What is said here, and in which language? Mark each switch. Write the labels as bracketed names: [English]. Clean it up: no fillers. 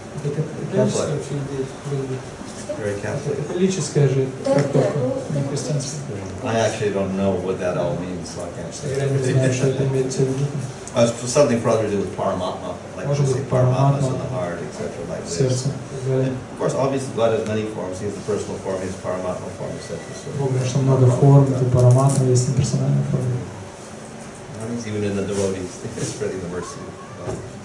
[Russian] Это католическая вообще идея. [English] Very Catholic. [Russian] Католическая же трактовка, не христианская. [English] I actually don't know what that all means, so I can't say. [Russian] Я не знаю, что это имеется в виду. [English] Something probably to do with Paramatma, like we say Paramatma's in the heart, etc. like this. [Russian] Сердце. [English] Of course, obviously God has many forms. He has the personal form, he has Paramatma form, etc. [Russian] Бог, конечно, много форм, это Параматма, есть неперсональная форма. [English] Even in the devotees, spreading the mercy of God.